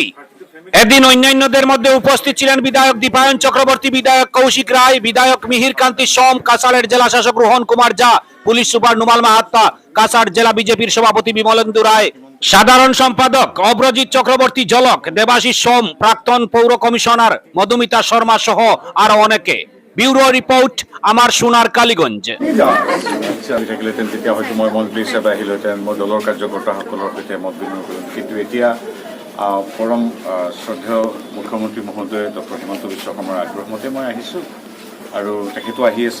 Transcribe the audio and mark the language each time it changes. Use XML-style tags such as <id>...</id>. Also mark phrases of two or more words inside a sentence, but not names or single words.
<bn>এদিন অন্যান্যদের মধ্যে উপস্থিত ছিলেন বিধায়ক দীপায়ন চক্রবর্তী, বিধায়ক কৌশিক রায়, বিধায়ক মিহির কান্তি সোম, কাছাড়ের জেলা শাসক রোহন কুমার ঝা, পুলিশ সুপার নুমাল মাহাত্তা, কাছাড় জেলা বিজেপির সভাপতি বিমলেন্দু রায়, সাধারণ সম্পাদক অব্রজিৎ চক্রবর্তী ঝলক, দেবাশিস সোম, প্রাক্তন পৌর কমিশনার মধুমিতা শর্মা সহ আরো অনেকে।</bn> <en>bureau report</en> <bn>আমাৰ সোনার কালীগঞ্জ।</bn> <as>থাকিলেহেঁতেন তেতিয়া হয়তো মই মন্ত্ৰী হিচাপে আহিলোহেঁতেন, মই দলৰ কাৰ্যকৰ্তাসকলৰ সৈতে মত বিনিময় কৰিম। কিন্তু এতিয়া পৰম শ্ৰদ্ধেয় মুখ্যমন্ত্ৰী মহোদয় ডক্টৰ হিমন্ত বিশ্ব শৰ্মাৰ আগ্ৰহ মতে মই আহিছোঁ আৰু তেখেতো আহি আছে।</as>